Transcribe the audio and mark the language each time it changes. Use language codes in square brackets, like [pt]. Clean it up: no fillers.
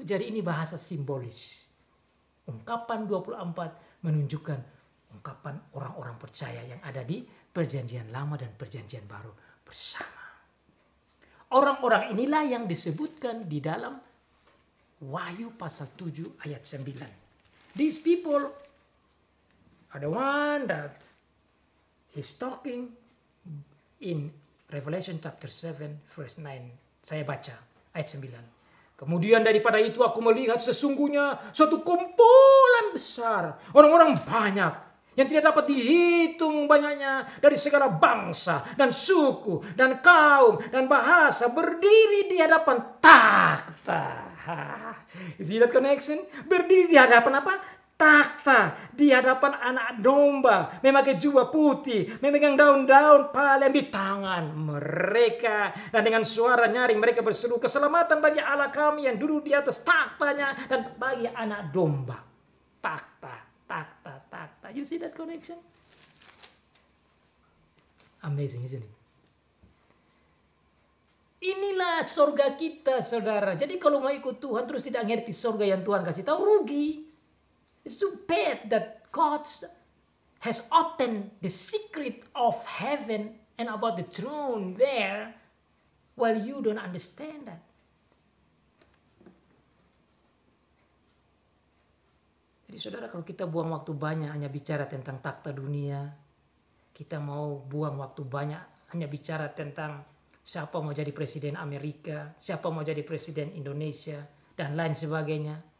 [id] Jadi ini bahasa simbolis. Ungkapan 24 menunjukkan ungkapan orang-orang percaya yang ada di perjanjian lama dan perjanjian baru bersama. Orang-orang inilah yang disebutkan di dalam Wahyu pasal 7 ayat 9. [en] These people are the one that is talking in Revelation chapter 7 verse 9. [id] Saya baca ayat 9. Kemudian daripada itu aku melihat sesungguhnya suatu kumpulan besar, orang-orang banyak, yang tidak dapat dihitung banyaknya, dari segala bangsa dan suku dan kaum dan bahasa, berdiri di hadapan takhta. [en] You see that connection? [id] Berdiri di hadapan apa? Takhta. Di hadapan anak domba. Memakai jubah putih. Memegang daun-daun palem di tangan mereka. Dan dengan suara nyaring mereka berseru, keselamatan bagi Allah kami yang duduk di atas takhtanya dan bagi anak domba. Takhta. Takhta. [en] You see that connection? Amazing, isn't it? [id] Inilah surga kita, saudara. Jadi kalau mau ikut Tuhan terus tidak ngerti surga yang Tuhan kasih tahu, rugi. [en] It's too bad that God has opened the secret of heaven and about the throne there while you don't understand that. [id] Jadi saudara, kalau kita buang waktu banyak hanya bicara tentang takhta dunia, kita mau buang waktu banyak hanya bicara tentang siapa mau jadi presiden Amerika, siapa mau jadi presiden Indonesia, dan lain sebagainya.